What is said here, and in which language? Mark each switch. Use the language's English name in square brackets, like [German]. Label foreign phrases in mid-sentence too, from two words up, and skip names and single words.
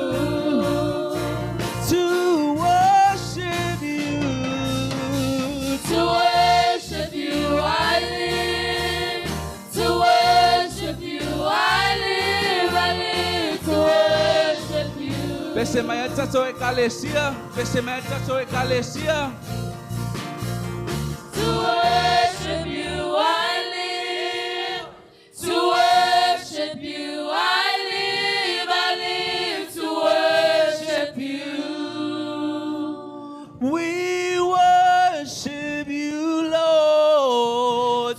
[English] To worship you. To worship you I live. To worship you I live. I live to worship you. [Samoan] Pese mai tato ekalesia, pese mai tato ekalesia. [English] To worship you I live. To worship you I live. I live to worship you. We worship you, Lord.